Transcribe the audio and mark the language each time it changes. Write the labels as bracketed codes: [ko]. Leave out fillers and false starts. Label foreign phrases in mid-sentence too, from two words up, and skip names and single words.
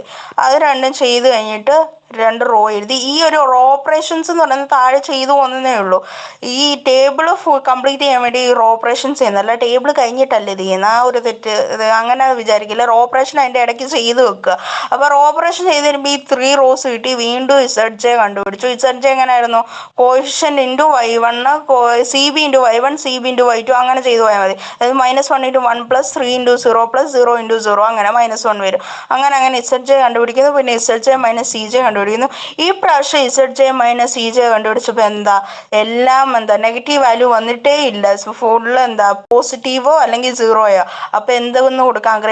[ml] അത് രണ്ടും ചെയ്ത് കഴിഞ്ഞിട്ട് രണ്ട് റോ എഴുതി. ഈ ഒരു [en] row operations [ml] എന്ന് പറയുന്നത് താഴെ ചെയ്തു പോകുന്നതേ ഉള്ളൂ. ഈ [en] table complete [ml] ചെയ്യാൻ വേണ്ടി ഈ [en] row operations [ml] ചെയ്യുന്നത്. അല്ല ടേബിൾ കഴിഞ്ഞിട്ടല്ലേ ഇത് ചെയ്യുന്നത്. ആ ഒരു തെറ്റ് അങ്ങനെ വിചാരിക്കില്ല. [en] row operation [ml] അതിൻ്റെ ഇടയ്ക്ക് ചെയ്ത് വെക്കുക. അപ്പോൾ [en] row operation [ml] ചെയ്ത് വരുമ്പോൾ ഈ 3 റോസ് കിട്ടി. വീണ്ടും ZJ കണ്ടുപിടിച്ചു. ZJ എങ്ങനെയായിരുന്നു? [en] coefficient into [ml] y1 CB × y1 CB × y2 അങ്ങനെ ചെയ്തു പോയാൽ മതി. അതായത് -1 × 1 + 3 × 0 + 0 × 0 അങ്ങനെ -1 വരും. അങ്ങനെ ZJ കണ്ടുപിടിക്കുന്നു. പിന്നെ ZJ - CJ കണ്ടുപിടിക്കുന്നു. ഈ പ്രാവശ്യം ZJ - CJ കണ്ടുപിടിച്ചപ്പോൾ എന്താ? എല്ലാം എന്താ [en] negative value [ml] വന്നിട്ടേ ഇല്ല. ഫുള്ള് എന്താ പോസിറ്റീവോ അല്ലെങ്കിൽ 0യോ. അപ്പോൾ എന്തെന്ന് കൊടുക്കാം?